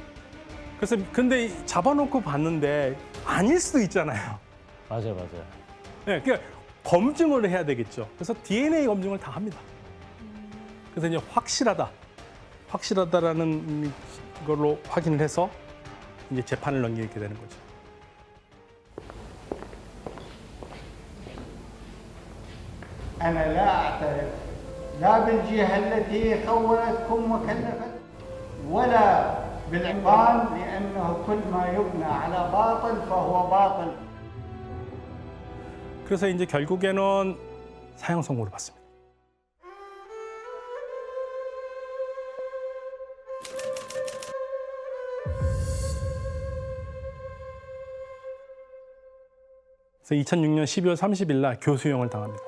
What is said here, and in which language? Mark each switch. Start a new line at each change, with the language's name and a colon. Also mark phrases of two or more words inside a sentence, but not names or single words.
Korean: 그래서 근데 잡아놓고 봤는데 아닐 수도 있잖아요. 맞아요. 네, 그러니까 검증을 해야 되겠죠. 그래서 DNA 검증을 다 합니다. 그래서 이제 확실하다라는 걸로 확인을 해서 이제 재판을 넘기게 되는 거죠.
Arabic: أنا لا أعترف لا بالجهة التي خولتكم وكلفت ولا بالعمران لأنه كل ما يبنى على باطل فهو باطل.
Korean: 그래서 이제 결국에는 사형 선고를 받습니다. 그래서 2006년 12월 30일 날 교수형을 당합니다.